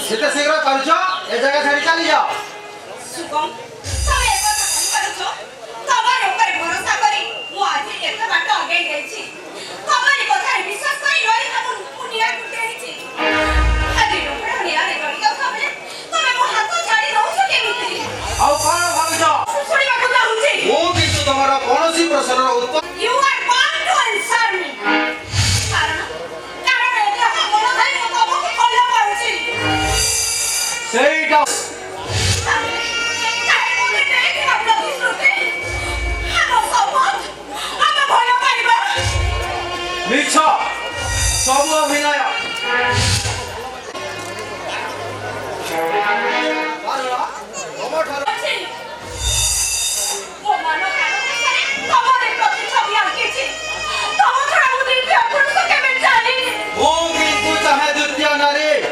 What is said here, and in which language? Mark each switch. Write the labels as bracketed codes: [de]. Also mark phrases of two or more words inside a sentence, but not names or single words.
[or] ଶୀଘ୍ର ପାରୁଛ ଏ ଜଗହ ଛାଡ଼ି [hi] चली जाओ [or] ସୁଗମ ତମେ ଏକ କଥା କହିପାରୁଛ ତମର ଉପରେ ଭରସା କରି ମୁଁ ଆଜି ଏତେ ବାଟ ଆଗେଇ ଯାଇଛି ତମରି କଥାରେ ବିଶ୍ୱାସ କରି ରହି ମୁଁ ନିଆଁ କୁଟେଇଛି ଆଜି ରୂପଡ଼ା ନିଆଁରେ ଜଡ଼ିତ ଭାବରେ ତମେ ମୋ ହାତ ଛାଡ଼ି ରହୁଛ କେମିତି ଆଉ କଣ ଭାବୁଛ ଶୁଣିବାକୁ ଚାହୁଁଛି ମୁଁ କିନ୍ତୁ ତମର କୌଣସି ପ୍ରଶ୍ନର ଉତ୍ତର [en] You are bound to answer me [or] କାରଣ ଏତେ ମନ ଥାଇ ମୁଁ ତମକୁ ଭଲ ପାଉଛି ସେଇଟା ମିଛ ସବୁ ଅଭିନୟ ମୁଁ କିନ୍ତୁ ଚାହେଁ ଦ୍ୱିତୀୟ ନାରୀ